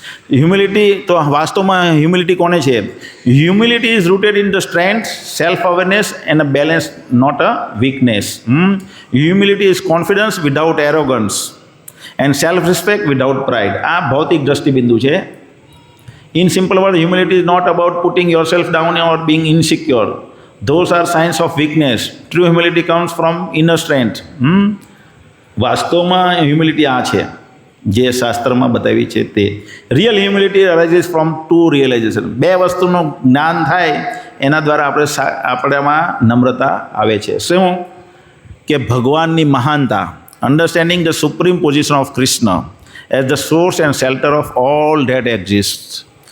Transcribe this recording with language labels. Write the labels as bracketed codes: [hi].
[en] humility, [gu] તો વાસ્તવમાં humility કોને છે? [en] Humility is rooted in the strength, self awareness and a balance, not a weakness. Humility is confidence without arrogance and self respect without pride. [gu] આ ભૌતિક દ્રષ્ટિબિંદુ છે. [en] In simple word, humility is not about putting yourself down or being insecure. Those are signs of weakness. True humility comes from inner strength. [gu] વાસ્તવમાં humility આ છે જે શાસ્ત્રમાં બતાવી છે તે. [en] Real humility arises from to realization. [gu] બે વસ્તુનું જ્ઞાન થાય એના દ્વારા આપણામાં નમ્રતા આવે છે. શું? કે ભગવાનની મહાનતા, [en] Understanding the supreme position of Krishna as the source and shelter of all that exist.